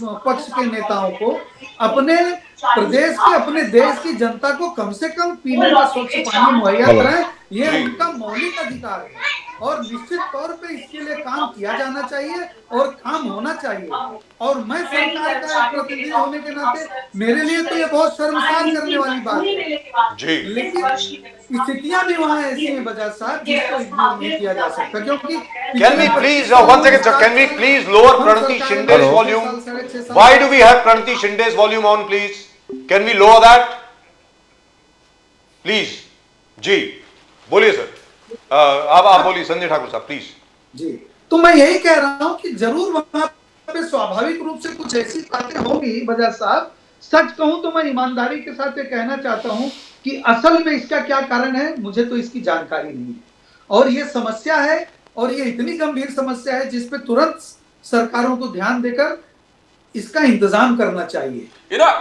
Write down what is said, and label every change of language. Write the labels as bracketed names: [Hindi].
[Hindi] पक्ष के नेताओं को अपने प्रदेश के, अपने देश की जनता को कम से कम पीने का स्वच्छ पानी मुहैया कराएं, ये उनका मौलिक अधिकार है और निश्चित तौर पे इसके लिए काम किया जाना चाहिए और काम होना चाहिए। और मैं सरकार का एक प्रतिनिधि होने के नाते मेरे लिए तो ये बहुत शर्मसार करने वाली बात है जी, लेकिन स्थितियां भी वहाँ ऐसी हैं बजाज साहब जिसको इग्नोर नहीं किया जा सकता, क्योंकि [English] Can we please, one second sir, can we please lower Pranati Shinde's volume? Why do we have Pranati Shinde's volume on please? Can we lower that? [Hindi] Please, जी, बोलिए सर। आप बोलिए संजय ठाकुर साहब प्लीज। जी, तो मैं यही कह रहा हूं कि जरूर वहां पे स्वाभाविक रूप से कुछ ऐसी बातें होंगी बजाज साहब। सच कहूं तो मैं ईमानदारी के साथ ये कहना चाहता हूं कि असल में इसका क्या कारण है मुझे तो इसकी जानकारी नहीं है, और ये समस्या है और ये इतनी गंभीर समस्या है जिसपे तुरंत सरकारों को ध्यान देकर इसका इंतजाम करना चाहिए।